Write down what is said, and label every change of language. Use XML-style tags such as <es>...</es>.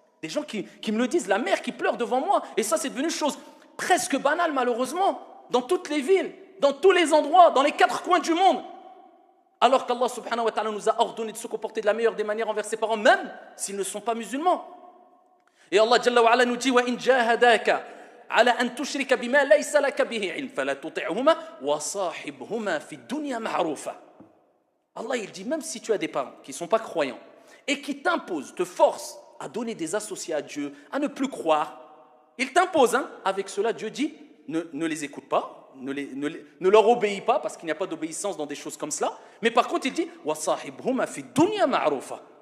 <fr>Des gens qui me le disent, la mère qui pleure devant moi. Et ça, c'est devenu chose presque banale, malheureusement, dans toutes les villes, dans tous les endroits, dans les 4 coins du monde. Alors qu'Allah subhanahu wa ta'ala nous a ordonné de se comporter de la meilleure des manières envers ses parents, même s'ils ne sont pas musulmans. Et Allah Jalla wa Ala nous dit «</fr> <ar>Wa in jahadaka على أن تشرك بما ليس لك به علم فلا تطعهما وصاحبهما في الدنيا معروفا.</ar> <fr>Allah il dit même si tu as des parents qui ne sont pas croyants et qui t'imposent, te forcent à donner des associés à Dieu, à ne plus croire, ils t'imposent, avec cela Dieu dit ne les écoute pas, ne leur obéis pas parce qu'il n'y a pas d'obéissance dans des choses comme cela, mais par contre il dit</fr> <ar>وصاحبهما في الدنيا معروفا.</ar>